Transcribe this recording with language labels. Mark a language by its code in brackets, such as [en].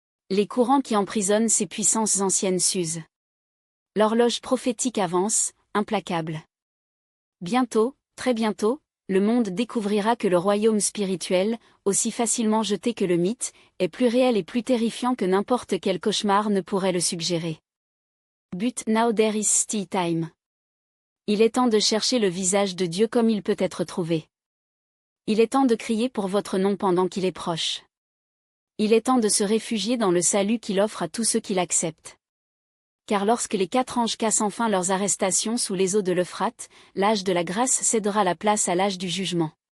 [fr] Les courants qui emprisonnent ces puissances anciennes s'usent. L'horloge prophétique avance, implacable. Bientôt, très bientôt, le monde découvrira que le royaume spirituel, aussi facilement jeté que le mythe, est plus réel et plus terrifiant que n'importe quel cauchemar ne pourrait le suggérer. [en] But now there is still time. [fr] Il est temps de chercher le visage de Dieu comme il peut être trouvé. Il est temps de crier pour votre nom pendant qu'il est proche. Il est temps de se réfugier dans le salut qu'il offre à tous ceux qui l'acceptent. Car lorsque les 4 anges cassent enfin leurs arrestations sous les eaux de l'Euphrate, l'âge de la grâce cédera la place à l'âge du jugement.